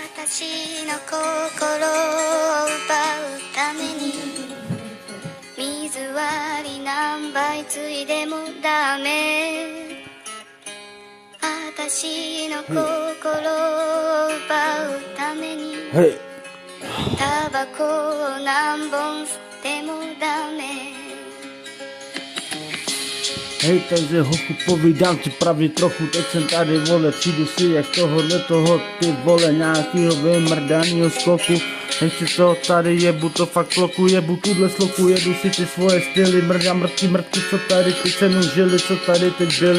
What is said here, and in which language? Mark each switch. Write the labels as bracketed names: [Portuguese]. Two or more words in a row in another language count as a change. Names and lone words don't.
[Japanese] 私の心を奪うために水割り何杯ついでもダメ私の心を奪うためにタバコを何本吸ってもダメ [Czech] Hej, takže hochu, povídám ti pravdy trochu, teď jsem tady, vole, přijdu si jak toho, ty vole, nějakýho vymrdanýho skoku. Ještě to tady jebu, to fakt kloku, jebu tuhle sloku, jedu si ty svoje styly, mrdám mrtky, co tady teď se mnou žili, co tady teď byli.